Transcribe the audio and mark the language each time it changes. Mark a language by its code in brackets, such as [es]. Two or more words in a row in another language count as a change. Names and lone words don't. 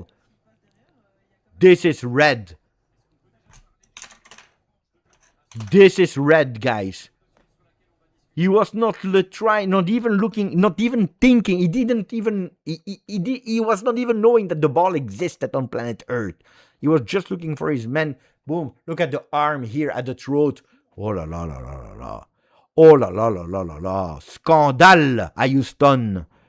[en] This is red. This is red, guys. He was not trying, not even looking, not even thinking. He didn't even. He was not even knowing that the ball existed on planet Earth. He was just looking for his man. Boom! Look at the arm here at the throat. Oh la la la la la la. Oh la la la la la la. [fr] Scandale à Houston.